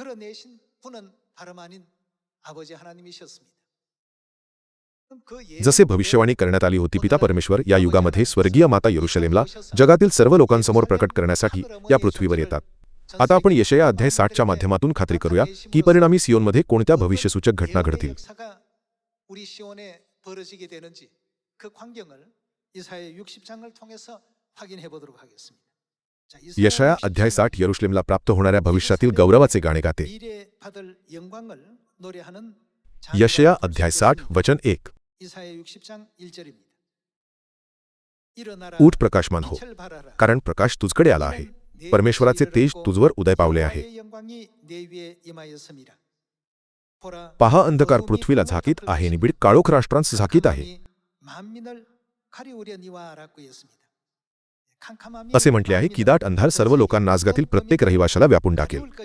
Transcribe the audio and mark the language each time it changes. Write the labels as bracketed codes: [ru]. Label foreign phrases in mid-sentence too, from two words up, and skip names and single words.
[mr] जसे भविष्यवाणी करण्यात आली होती, पिता परमेश्वर या युगामध्ये स्वर्गीय माता यरुशलेमला जगातील सर्व लोकांसमोर प्रकट करण्यासाठी या पृथ्वीवर येतात. आता आपण यशया अध्याय 60च्या माध्यमातून खात्री करूया की परिणामी सियोनमध्ये कोणत्या भविष्यसूचक घटना घडतील. [ko] 벌어지게 되는지 그 광경을 이사야 60장을 통해서 확인해 보도록 하겠습니다. 자, [mr] यशया अध्याय 60 यरुशलेमला प्राप्त होणाऱ्या भविष्यातील गौरवाचे गाणे गाते. [ko] 미래 받을 영광을 노래하는 [mr] यशया अध्याय 60 वचन 1. [ko] 이사야 60장 1절입니다. [mr] उठ प्रकाशमान हो, कारण प्रकाश तुझकडे आला आहे. परमेश्वराचे तेज तुझवर उदय पावले आहे. पहा, अंधकार पृथ्वीला झाकीत आहे, निबिड काळोख राष्ट्रांस झाकीत आहे. असे म्हटले आहे की दाट अंधार सर्व लोकांना नासगातील प्रत्येक रहिवाशाला व्यापून टाकेल.